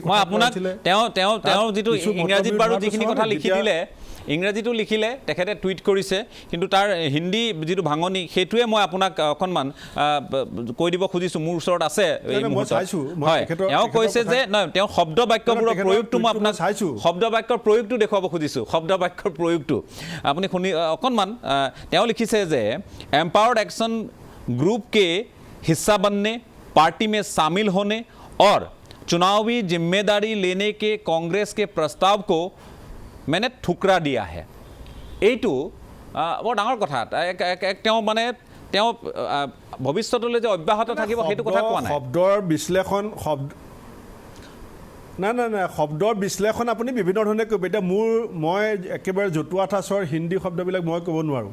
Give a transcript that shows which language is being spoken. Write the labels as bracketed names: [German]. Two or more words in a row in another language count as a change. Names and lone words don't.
[Assamese] মই আপোনাক তেওঁ যিটো ইংৰাজীত বাৰু যিখিনি কথা লিখি দিলে, ইংৰাজীটো লিখিলে, তেখেতে টুইট কৰিছে, কিন্তু তাৰ হিন্দী যিটো ভাঙনি সেইটোৱে মই আপোনাক অকণমান কৈ দিব খুজিছোঁ, মোৰ ওচৰত আছে এই মুহূৰ্তত। হয়, তেওঁ কৈছে যে নহয়, তেওঁ শব্দ বাক্যবোৰৰ প্ৰয়োগটো মই আপোনাক শব্দ বাক্যৰ প্ৰয়োগটো দেখুৱাব খুজিছোঁ, শব্দ বাক্যৰ প্ৰয়োগটো আপুনি শুনি অকণমান। তেওঁ লিখিছে যে [Hindi] एम्पावर्ड एक्शन ग्रुप के हिस्सा बनने, पार्टी में शामिल होने और चुनावी जिम्मेदारी लेने के कांग्रेस के प्रस्ताव को मैंने ठुकरा दिया है। [Assamese] এইটো বৰ ডাঙৰ কথা। তেওঁ মানে তেওঁ ভৱিষ্যতলৈ যে অব্যাহত থাকিব সেইটো কথা কোৱা নাই। শব্দৰ বিশ্লেষণ নাই, শব্দৰ বিশ্লেষণ আপুনি বিভিন্ন ধৰণে কৰিব। এতিয়া মই একেবাৰে জতুৱা ঠাঁচৰ হিন্দী শব্দবিলাক মই ক'ব নোৱাৰোঁ।